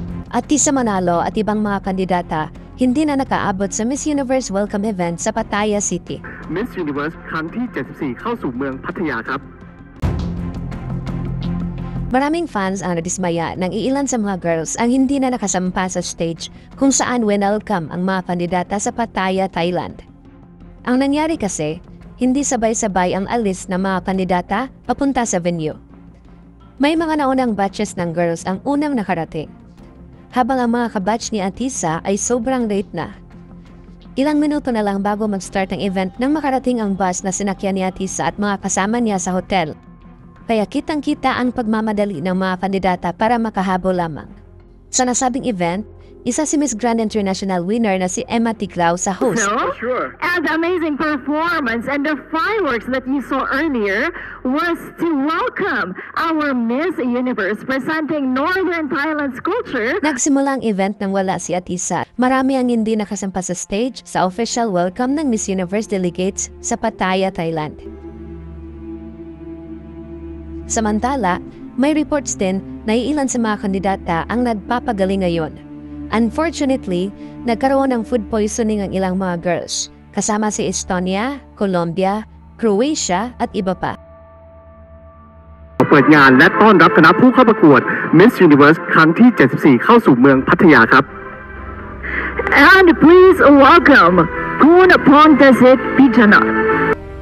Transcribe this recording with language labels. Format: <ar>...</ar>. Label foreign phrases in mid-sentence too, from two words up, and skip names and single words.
<tl>At Tisa Manalo at ibang mga kandidata hindi na nakaabot sa Miss Universe Welcome Event sa Pattaya City.</tl> <th>Miss Universe ครั้งที่ 74 เข้าสู่เมืองพัทยาครับ</th> <tl>Maraming fans ang nadismaya nang iilan sa mga girls ang hindi na nakasampa sa stage kung saan welcome ang mga kandidata sa Pattaya, Thailand. Ang nangyari kasi, hindi sabay-sabay ang alis ng mga kandidata papunta sa venue. May mga naunang batches ng girls ang unang nakarating, habang ang mga kabatch ni Atisa ay sobrang late na. Ilang minuto na lang bago mag-start ang event nang makarating ang bus na sinakyan ni Atisa at mga kasama niya sa hotel. Kaya kitang-kita ang pagmamadali ng mga kandidata para makahabol lamang. Sa nasabing event, isa si Miss Grand International winner na si Emma Tiglao sa host.</tl> <en>No? Sure. And the amazing performance and the fireworks that you saw earlier was to welcome our Miss Universe presenting Northern Thailand's culture.</en> <tl>Nagsimula ang event nang wala si Atisa. Marami ang hindi nakasampa sa stage sa official welcome ng Miss Universe delegates sa Pattaya, Thailand. Samantala, may reports din na iilan sa mga kandidata ang nagpapagaling ngayon. Unfortunately, nagkaroon ng</tl> <en>food poisoning</en> <tl>ang ilang mga girls, kasama si Estonia, Colombia, Croatia at iba pa.</tl> <th>เปิดงานและต้อนรับคณะผู้เข้าประกวด Miss Universe ครั้งที่ 74 เข้าสู่เมืองพัทยาครับ</th> <en>And please welcome Kun Pontesit Pijana.</en>